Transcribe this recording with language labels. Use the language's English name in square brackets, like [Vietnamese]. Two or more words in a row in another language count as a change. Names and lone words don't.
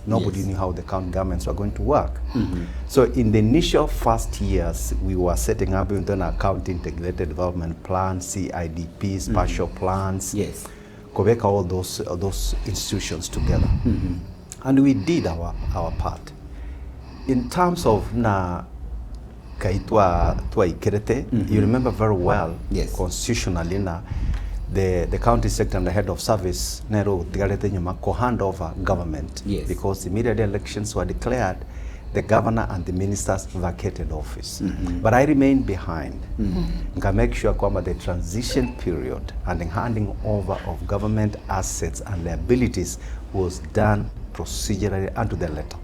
[English] Nobody knew how the county governments were going to work. So in the initial first years, we were setting up a county integrated development plan, CIDP, spatial plans, Kobeka, all those institutions together. And we did our part. In terms of [Gusii] na kaitwa ikerete, [English] you remember very well, constitutionally na the county sector and the head of service [Gusii] nero digarete nyuma ko [English] hand over government because immediate elections were declared, the governor and the ministers vacated office. But I remained behind. Nka make sure kwamba the transition period and the handing over of government assets and liabilities was done procedurally and to the letter.